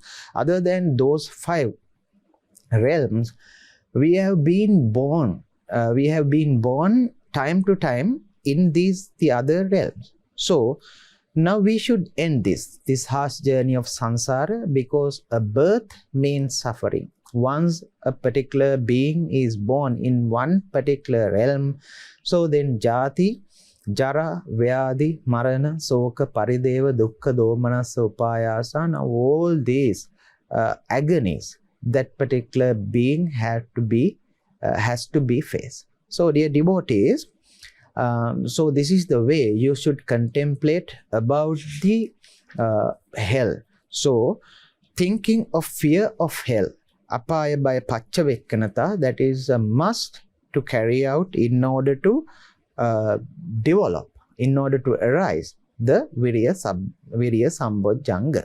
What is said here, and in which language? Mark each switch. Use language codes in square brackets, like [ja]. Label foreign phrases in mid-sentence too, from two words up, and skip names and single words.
[en] Other than those 5 realms, we have been born time to time in the other realms. So now we should end this harsh journey of samsara, because a birth means suffering. Once a particular being is born in one particular realm, so then [pi] jati, jara, vyadi, marana, soka, parideva, dukkha, domanasa, upayasa, [en] now all these agonies that particular being has to be faced. So dear devotees, so this is the way you should contemplate about the hell. So thinking of fear of hell, apaya by Prathyaweksha, that is a must to carry out in order to develop, in order to arise the [pi] virya sambojjhanga.